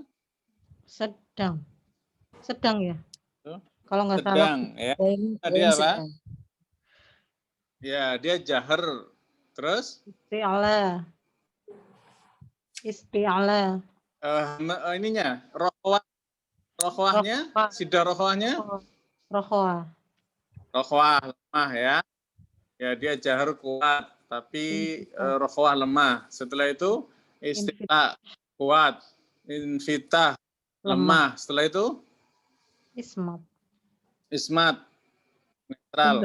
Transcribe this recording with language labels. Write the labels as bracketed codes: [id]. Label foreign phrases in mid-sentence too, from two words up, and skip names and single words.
[id] Sedang. Sedang ya. Kalau nggak salah. Sedang, ya. Dia apa? Sedang. Ya, dia jahar. Terus? Isti'ala. Ininya, rokhwahnya, sidah rokhwahnya? Rokhwah. Rokhwah lemah ya. Ya, dia jahar kuat, tapi rokhwah lemah. Setelah itu isti'la kuat, infitah lemah. Setelah itu ismat netral. Sedang.